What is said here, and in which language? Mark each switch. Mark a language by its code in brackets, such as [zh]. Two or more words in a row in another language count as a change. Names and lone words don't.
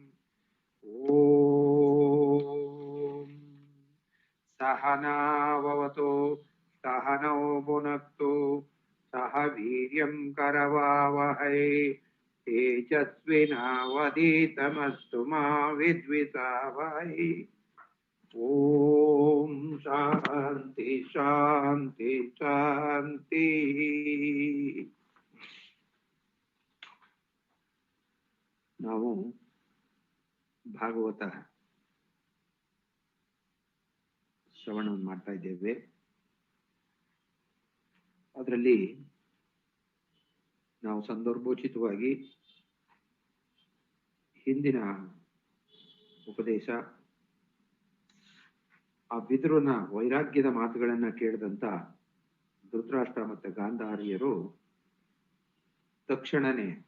[sa] ॐ सहना भवतु सहनौ भुनक्तु सह वीर्यं करवावहै तेजस्विनावधीतमस्तु मा विद्विषावहै। ओम शांति शांति शांति। [kn] ನಾವು ಭಾಗವತ ಶ್ರವಣವನ್ನು ಮಾಡ್ತಾ ಇದ್ದೇವೆ. ಅದರಲ್ಲಿ ನಾವು ಸಂದರ್ಭೋಚಿತವಾಗಿ ಹಿಂದಿನ ಉಪದೇಶ ಆ ವಿದುರನ ವೈರಾಗ್ಯದ ಮಾತುಗಳನ್ನ ಕೇಳಿದಂತ ಧೃತರಾಷ್ಟ್ರ ಮತ್ತೆ ಗಾಂಧಾರಿಯರು ತಕ್ಷಣನೇ